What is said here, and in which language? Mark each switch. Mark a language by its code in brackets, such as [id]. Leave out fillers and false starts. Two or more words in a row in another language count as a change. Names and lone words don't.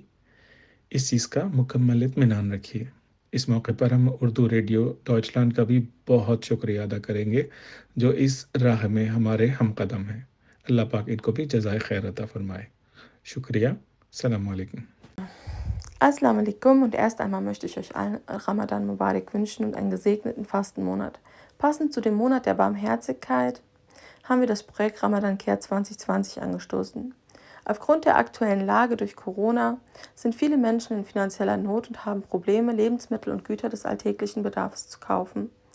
[ur] اس چیز کا مکمل اطمینان رکھیے۔ اس موقع پر ہم اردو ریڈیو ڈاچلینڈ کا بھی بہت شکریہ ادا کریں گے جو اس راہ میں ہمارے ہم قدم ہیں۔ اللہ پاک ان کو بھی جزائے خیر عطا فرمائے۔ شکریہ۔ [ar] السلام علیکم۔ السلام عليكم, [de] und erst einmal möchte ich euch allen [ar] رمضان مبارك [de] wünschen und einen gesegneten Fastenmonat. Passend zu dem Monat der Barmherzigkeit haben wir das Projekt RamadanCare2020 angestoßen. Aufgrund der aktuellen Lage durch Corona sind viele Menschen in finanzieller Not und haben Probleme, Lebensmittel und Güter des alltäglichen Bedarfs zu kaufen.